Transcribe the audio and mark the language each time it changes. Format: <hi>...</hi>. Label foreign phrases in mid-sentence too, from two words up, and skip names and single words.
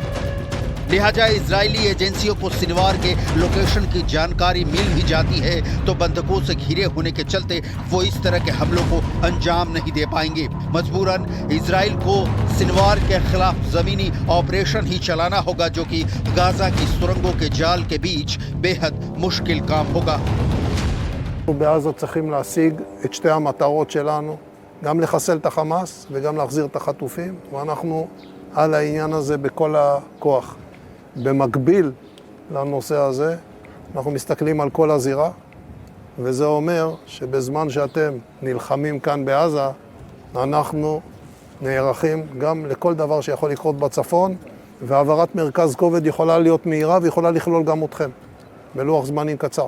<hi>लिहाजा इजरायली एजेंसियों को सिनवार के लोकेशन की जानकारी मिल भी जाती है तो बंधकों से घिरे होने के चलते वो इस तरह के हमलों को अंजाम नहीं दे पाएंगे। मजबूरन इजराइल को सिनवार के खिलाफ जमीनी ऑपरेशन ही चलाना होगा, जो कि गाजा की सुरंगों के जाल के बीच बेहद मुश्किल काम होगा।</hi> <he>בעזה צריכים להשיג את שתי המטרות שלנו, גם לחסל את החמאס וגם להחזיר את החטופים, ואנחנו על העניין הזה בכל הכוח. במקביל לנושא הזה, אנחנו מסתכלים על כל הזירה, וזה אומר שבזמן שאתם נלחמים כאן בעזה, אנחנו נערכים גם לכל דבר שיכול לקרות בצפון, והעברת מרכז כובד יכולה להיות מהירה ויכולה לכלול גם אתכם, בלוח זמנים קצר.</he>